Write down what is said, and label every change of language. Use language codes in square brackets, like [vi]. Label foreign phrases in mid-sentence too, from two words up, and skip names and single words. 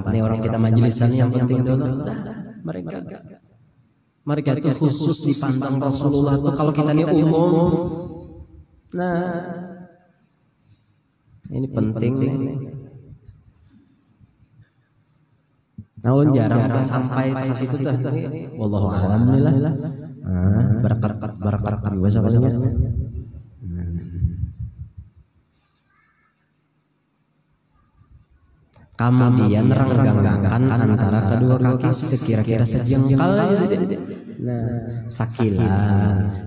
[bjn] Nih orang kita majlisan yang penting dulu. Mereka itu khusus dipandang Rasulullah tuh kalau kita ini umum. Nah, ini penting nih. Namun jarang kita sampai ke situ tuh. [ar] والله أعلم بالله. [bjn] Berkat biasa maksudnya. Kemudian renggangkan antara kedua kaki sekira-kira sejengkal. Nah, sakilan.